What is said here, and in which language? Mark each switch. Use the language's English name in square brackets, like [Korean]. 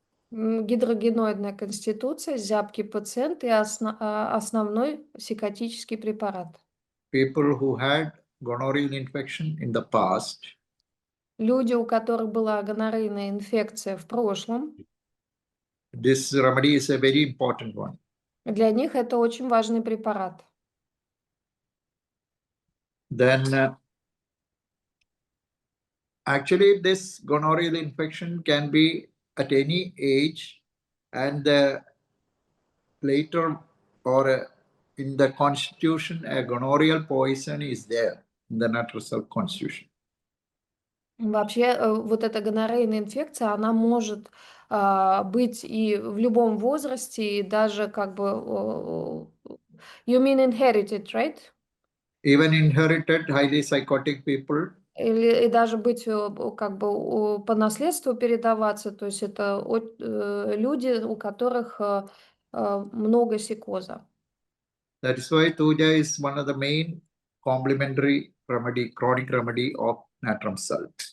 [Russian] Гидрогеноидная конституция, зябкий пациент и основной психотический препарат. [English] People who had gonorrheal infection in the past. [Russian] Люди, у которых была гоноррейная инфекция в прошлом. [English] This remedy is a very important one. [Russian] Для них это очень важный препарат. [English] Then actually this gonorrheal infection can be at any age, and later or in the constitution a gonorrheal poison is there in the Natrium Sulf constitution. [Russian] Вообще, вот эта гоноррейная инфекция, она может быть и в любом возрасте, и даже как бы... [English] You mean inherited, right? Even inherited, highly psychotic people. [Russian] И даже быть как бы по наследству передаваться, то есть это люди, у которых много психоза. [English] That is why tuja is one of the main complementary remedy, chronic remedy of Natrium Sulf.